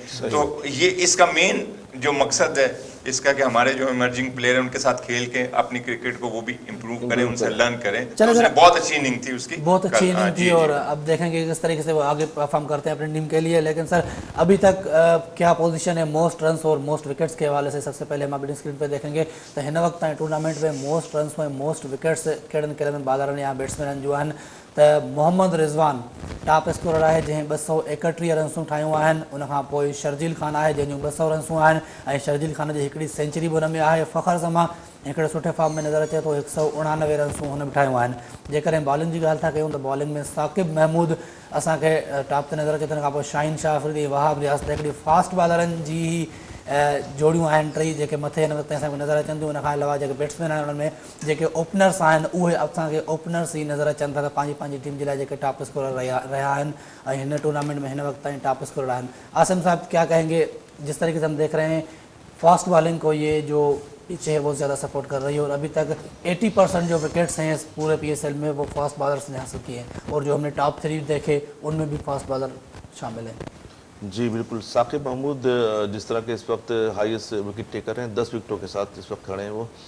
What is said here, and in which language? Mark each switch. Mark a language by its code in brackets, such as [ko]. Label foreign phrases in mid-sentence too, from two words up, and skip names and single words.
[ur] تو یہ اس کا مین جو مقصد ہے اس کا کہ ہمارے جو [en] emerging player [ur] ہیں ان کے ساتھ کھیل کے اپنی کرکٹ کو وہ بھی امپروو کریں، ان سے لرن کریں. تو اس نے بہت اچھی اننگ تھی اس کی, بہت اچھی اننگ تھی اور اب دیکھیں گے کس طریقے سے وہ آگے پرفارم کرتے ہیں اپنی ٹیم کے لیے. لیکن سر ابھی تک کیا پوزیشن ہے [en] most runs [ur] اور [en] most wickets [ur] کے حوالے سے? سب سے پہلے ہم اپنی اسکرین پہ دیکھیں گے تو [sd] हिन वक्त टूर्नामेंट में [en] most runs [sd] में [en] most wickets [sd] कहिड़नि कहिड़नि बाज़ारनि या बैट्समैननि जो आहिनि त मोहम्मद रिज़वान [en] top scorer [sd] है जंहिं 231 रन्सूं ठाहियूं आहिनि। उनखां पोइ शर्जील खान आहे जंहिंजूं 200 रन्सूं आहिनि ऐं शर्जील खान जी हिकिड़ी सेंचुरी बि हुन में आहे। फ़खर ज़मा हिकिड़े सुठे फॉर्म में नज़र अचे थो, 189 रन्सूं हुन बि ठाहियूं आहिनि। जेकॾहिं बॉलिंग जी ॻाल्हि था कयूं त बॉलिंग में साकिब महमूद असांखे टॉप ते नज़र अचे थो। हुन खां पोइ शाहीन शाह अफरीदी, वहाब रियाज़, हिकिड़ी फास्ट बॉलरनि जी जोड़ियूं आहिनि टई जेके मथे हिन वक़्तु असांखे नज़र अचनि थियूं। उनखां अलावा जेके बैट्समैन आहिनि उन्हनि में जेके ओपनर्स आहिनि उहे असांखे ओपनर्स ई नज़र अचनि था त पंहिंजी टीम जे लाइ जेके [en] top scorer [sd] रहिया आहिनि ऐं हिन टूर्नामेंट में हिन वक़्त ताईं [en] top scorer [sd] आहिनि। [ur] عاصم صاحب کیا کہیں گے، جس طریقے سے ہم دیکھ رہے ہیں [en] fast bowling [ur] کو یہ جو پیچھے ہے بہت زیادہ سپورٹ کر رہی ہے اور ابھی تک 80% جو وکٹس ہیں اس پورے PSL میں وہ [en] fast bowlers [ur] نے حاصل کیے ہیں اور جو ہم نے ٹاپ 3 دیکھے ان میں بھی [en] fast bowler [ur] شامل ہیں. جی بالکل، ثاقب محمود جس طرح کے اس وقت [en] highest wicket taker [ur] ہیں، 10 وکٹوں کے ساتھ اس وقت کھڑے ہیں وہ.